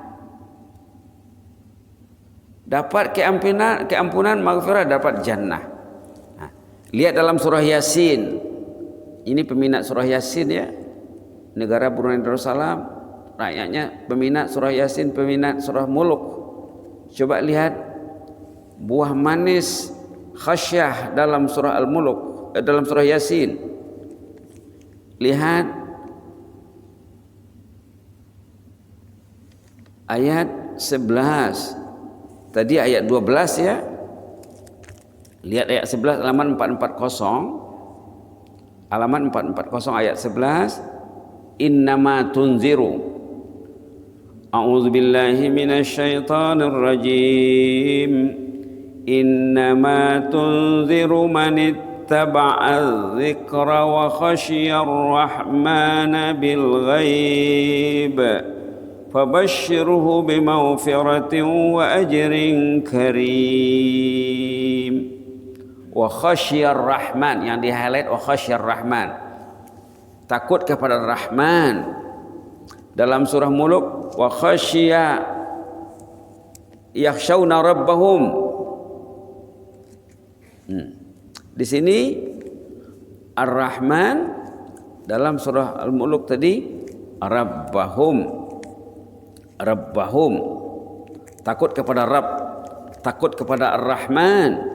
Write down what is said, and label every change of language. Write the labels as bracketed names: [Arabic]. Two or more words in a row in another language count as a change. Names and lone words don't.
[Indonesian] Dapat keampunan maghfirah, dapat jannah. Nah, lihat dalam surah Yasin. Ini peminat surah Yasin ya. Negara Brunei Darussalam, rakyatnya peminat surah Yasin, peminat surah Mulk. Coba lihat buah manis khasyah dalam surah Al-Mulk, dalam surah Yasin. Lihat ayat 11. Tadi ayat 12 ya. Lihat ayat 11 halaman 440. Halaman 440 ayat 11. [Arabic] إنما تنذر. أعوذ بالله من الشيطان الرجيم. إنما تنذر من اتبع الذكر وخشي الرحمن بالغيب. فبشره بمغفرة وأجر كريم. وخشي الرحمن, [Indonesian] yang di highlight [Arabic] وخشي الرحمن, [Indonesian] takut kepada Rahman. Dalam surah Mulk [Arabic] وخشي يخشون ربهم. [Indonesian] Di sini Ar-Rahman, dalam surah Al-Mulk tadi rabbahum, takut kepada Rabb, takut kepada Ar-Rahman.